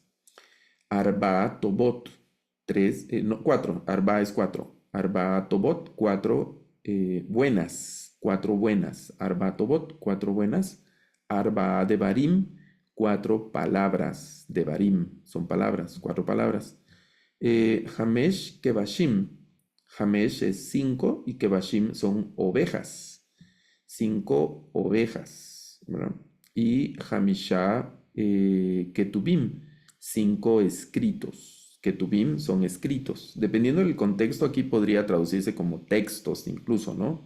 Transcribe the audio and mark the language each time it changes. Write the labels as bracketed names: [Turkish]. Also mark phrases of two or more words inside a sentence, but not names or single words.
[Hebrew] ארבע טובות, [Spanish] no, cuatro. Arba es cuatro. [Hebrew] ארבע טובות, [Spanish] cuatro buenas. [Hebrew] ארבע טובות, [Spanish] cuatro buenas. [Hebrew] ארבע דברים, [Spanish] cuatro palabras. Devarim son palabras, cuatro palabras. [Hebrew] חמש כבשים. חמש es cinco y כבשים [Spanish] son ovejas. Cinco ovejas, ¿verdad? Y [Hebrew] חמישה כתובים, [Spanish] cinco escritos. Ketubim son escritos. Dependiendo del contexto, aquí podría traducirse como textos incluso, ¿no?